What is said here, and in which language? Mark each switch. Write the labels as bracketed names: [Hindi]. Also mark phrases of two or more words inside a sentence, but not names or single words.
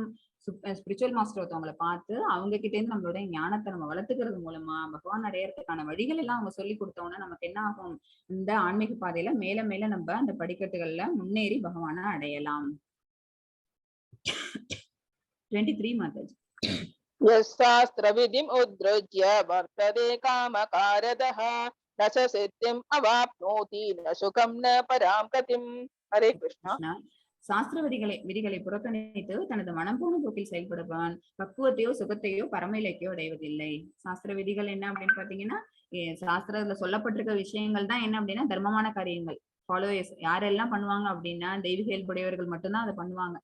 [English] spiritual master [Tamil] ஒருத்தவங்களை பார்த்து அவங்க கிட்ட இருந்து நம்மளோட ஞானத்தை நம்ம வளர்த்துக்கிறது மூலமா பகவான் அடையறதுக்கான வழிகள் எல்லாம் அவங்க சொல்லி கொடுத்தோம்னா நமக்கு என்ன ஆகும்? இந்த ஆன்மீக பாதையில மேல மேல நம்ம அந்த படிக்கட்டுகள்ல முன்னேறி பகவானை அடையலாம். 23 மாதாஜி. [Sanskrit] यस्शास्त्र विधिम् उद्दृज्य वर्तते कामकारदः न स सिद्धिम् अवाप्नोति न सुखं न परां गतिम्. हरे कृष्णा. [Tamil] சாஸ்திர விதிகளை புறக்கணித்து தனது மனம் போன போக்கில் செயல்படுவான் பக்குவத்தையோ சுகத்தையோ பரம இலக்கையோ அடைவதில்லை. சாஸ்திர விதிகள் என்ன அப்படின்னு பாத்தீங்கன்னா சாஸ்திரத்துல சொல்லப்பட்டிருக்க விஷயங்கள் தான் என்ன அப்படின்னா தர்மமான காரியங்கள். ஃபாலோயர்ஸ் யாரெல்லாம் பண்ணுவாங்க அப்படின்னா தெய்வீக இயல்புடையவர்கள் மட்டும்தான் அதை பண்ணுவாங்க.